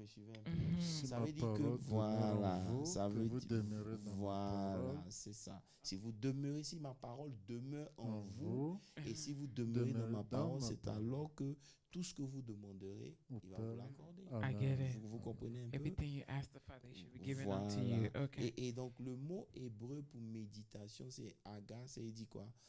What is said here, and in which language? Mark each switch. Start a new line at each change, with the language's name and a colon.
French: me suivez un peu? Si Ça ma veut dire que, parole demeure en vous, ça que veut vous dire, demeurez dans ma parole, voilà, c'est ça. Si vous demeurez, si ma parole demeure en vous, et si vous demeurez dans ma parole, c'est alors que tout ce que vous demanderez, il va vous l'accorder.
English: I get it.
French: Vous comprenez un peu?
English: Everything you ask the Father should be given unto you.
French: Voilà.
English: Okay.
French: Et donc, le mot hébreu pour méditation, c'est aga, ça dit quoi?